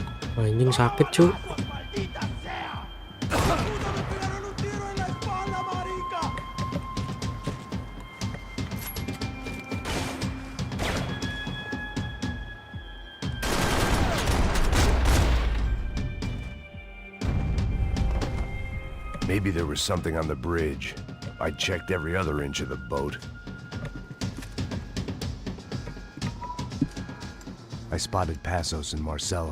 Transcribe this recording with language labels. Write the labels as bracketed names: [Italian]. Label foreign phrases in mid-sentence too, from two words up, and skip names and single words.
[Indonesian] Anjing sakit cu. [Spanish] ¡Maldita sea! ¡Puta, me tiraron un tiro en la espalda, marica! [English] Maybe there was something on the bridge. I checked every other inch of the boat. I spotted Passos and Marcelo.